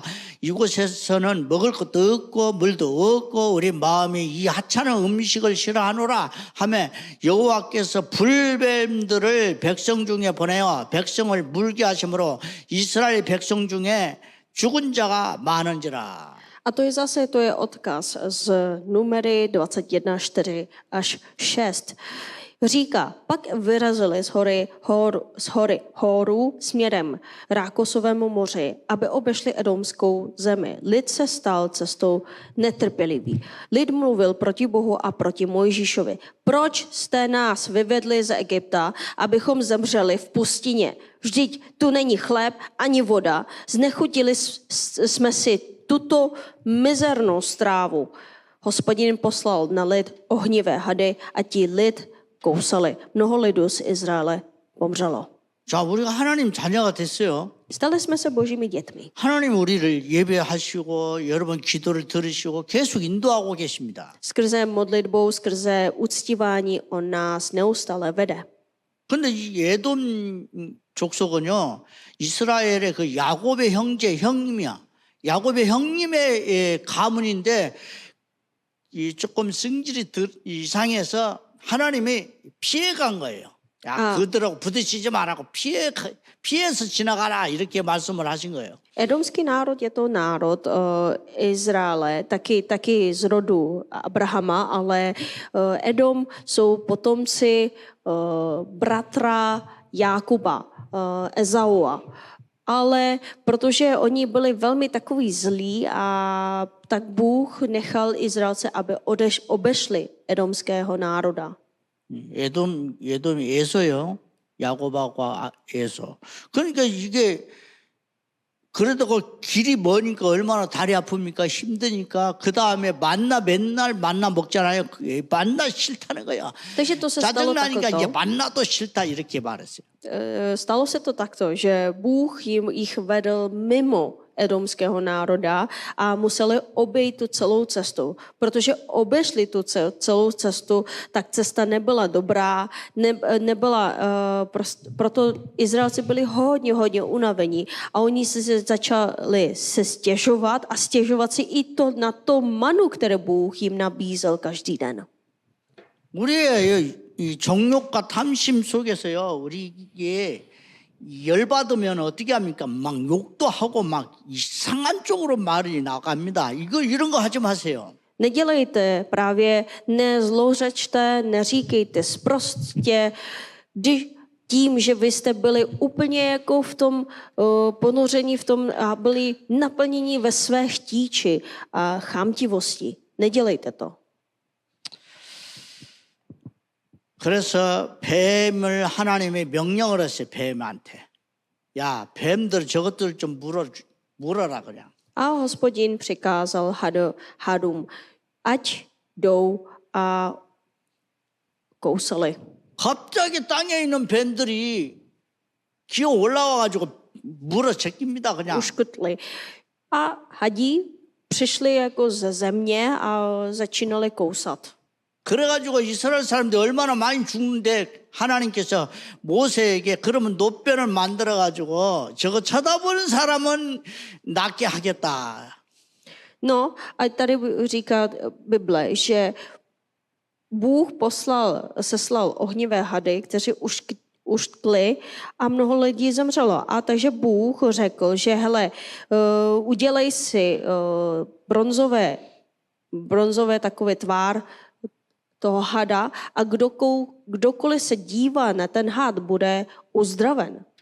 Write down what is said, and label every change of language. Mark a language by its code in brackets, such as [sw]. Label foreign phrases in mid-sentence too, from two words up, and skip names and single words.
[ko] 이곳에서는 먹을 것도 없고 물도 없고 우리 마음이 이 하찮은 음식을 싫어하노라 하며 여호와께서 불뱀들을 백성 중에 보내어 백성을 물게 하심으로 이스라엘 백성 중에 죽은 자가 많은지라. [cs] A to je odkaz z Numery 21, 4 až 6. Říká, pak vyrazili z hory Horu směrem Rákosovému moři, aby obešli Edomskou zemi. Lid se stal cestou netrpělivý. Lid mluvil proti Bohu a proti Mojžíšovi. Proč jste nás vyvedli z Egypta, abychom zemřeli v pustině? Vždyť tu není chléb ani voda. Znechutili jsme si tuto mizernou strávu. Hospodin poslal na lid ohnivé hady a ti lid kousali. Mnoho lidů z Izraele pomřelo. [ko] 자, 우리가 하나님 자녀가 됐어요. [cs] Stali jsme se božími dětmi. [ko] 하나님 우리를 예배하시고 여러분 기도를 들으시고 계속 인도하고 계십니다. [cs] Skrze modlitbou, skrze uctívání on nás neustále vede. [ko] 근데 이 에돔 족속은요, 이스라엘의 그 야곱의 형님이야. 야곱의 형님의 가문인데 조금 성질이 이상해서 하나님이 피해간 거예요. 야, 그들하고 부딪히지 말라고 피해서 지나가라 이렇게 말씀을 하신 거예요. [cs] Edomský národ je to národ Izraele, taky z rodu Abrahama, ale Edom jsou potomci bratra Jákuba, Ezaua. Ale protože oni byli velmi takový zlí, a tak Bůh nechal Izraelce, aby obešli edomského národa. [ko] 에돔이 에서요. 야곱하고 에서. 그러니까 이게 그러다가 길이 머니까 얼마나 다리 아픕니까? 힘드니까 그 다음에 맨날 만나 먹잖아요. 만나 싫다는 거야. [cs] Takže to se stalo [ko] 짜증나니까 이제 [cs] takto. [ko] 만나도 싫다 이렇게 말했어요. [cs] Stalo se to takto, že Bůh jich vedl mimo edomského národa a museli obejít tu celou cestu. Protože obešli tu celou cestu, tak cesta nebyla dobrá, proto Izraelci byli hodně unavení a oni se začali stěžovat a stěžovat si i to na to manu, které Bůh jim nabízel každý den. [ko] 우리의 이 정욕과 탐심 속에서요, 우리 이게 열받으면 어떻게 합니까? 막 욕도 하고 막 이상한 쪽으로 말이 나갑니다. 이런 거 하지 마세요. [cs] Nedělejte právě, nezlořečte, neříkejte sprostě, tím, že vy jste byli úplně jako v tom ponoření v tom a byli naplněni ve své chtíči a chamtivosti. Nedělejte to. [ko] 그래서 뱀을 하나님이 명령을 했어요. 뱀한테. 야, 뱀들 저것들 좀 물어라 그냥. [cs] A Hospodin přikázal hadům, ať jdou a kousali. [ko] 갑자기 땅에 있는 뱀들이 기어 올라와가지고 물어 제낍니다 그냥. [cs] Uškutli. A hadí přišli jako ze země a začínali kousat. [ko] 그래가지고 이스라엘 사람들이 얼마나 많이 죽는데 하나님께서 모세에게 그러면 노변을 만들어가지고 저거 쳐다보는 사람은 낫게 하겠다. [cs] No a tady říká Bible, že Bůh seslal ohnivé hady, kteří uštkli a mnoho lidí zemřelo. A takže Bůh řekl, že hele, udělej si bronzové takový tvár toho hada a kdokoliv se dívá na ten had, bude uzdraven.